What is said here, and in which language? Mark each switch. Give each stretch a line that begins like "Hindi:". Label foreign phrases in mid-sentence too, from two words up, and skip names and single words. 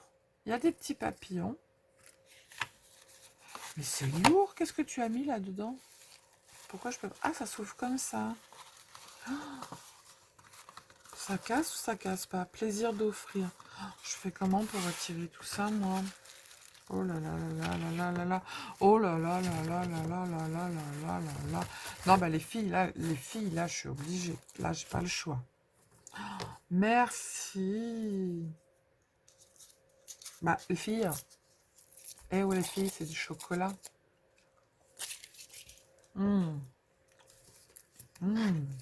French: Il y a des petits papillons. Mais c'est lourd. Qu'est-ce que tu as mis là-dedans? Pourquoi je peux... Ah, ça s'ouvre comme ça. Ça casse ou ça casse pas? Plaisir d'offrir. Je fais comment pour retirer tout ça, moi? Oh là là là là là là là. Oh là là là là là là là là là là là. Non, bah les filles, là, je suis obligée. Là, j'ai pas le choix. Merci. Bah, les filles. Eh ouais, les filles, c'est du chocolat. Mmh. Mmh.